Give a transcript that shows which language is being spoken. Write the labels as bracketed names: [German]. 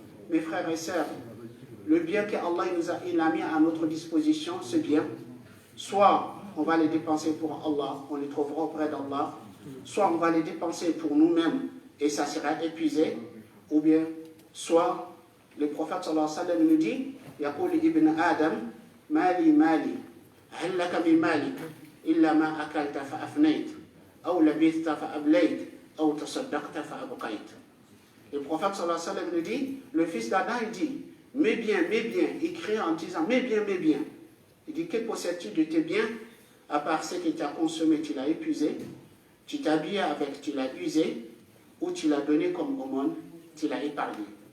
[French] Mes frères et sœurs, le bien qu'Allah il a mis à notre disposition, ce bien, soit on va les dépenser pour Allah, on les trouvera auprès d'Allah, soit on va les dépenser pour nous-mêmes et ça sera épuisé, ou bien soit le prophète sallallahu alayhi wa sallam nous dit, [Arabic] يقول ابن آدم مالي مالي هل لك من مالك إلا ما أكلت فأفنيت أو لبثت فأبليت أو تصدقت فأبقيت. [French] Le prophète sallallahu alayhi wa sallam nous dit, le fils d'Adam, il dit, mes biens, il crie en disant, mes biens. Il dit, que possèdes-tu de tes biens, à part ce que tu as consommé, tu l'as épuisé, tu t'es habillé avec, tu l'as usé, ou tu l'as donné comme aumône, tu l'as épargné.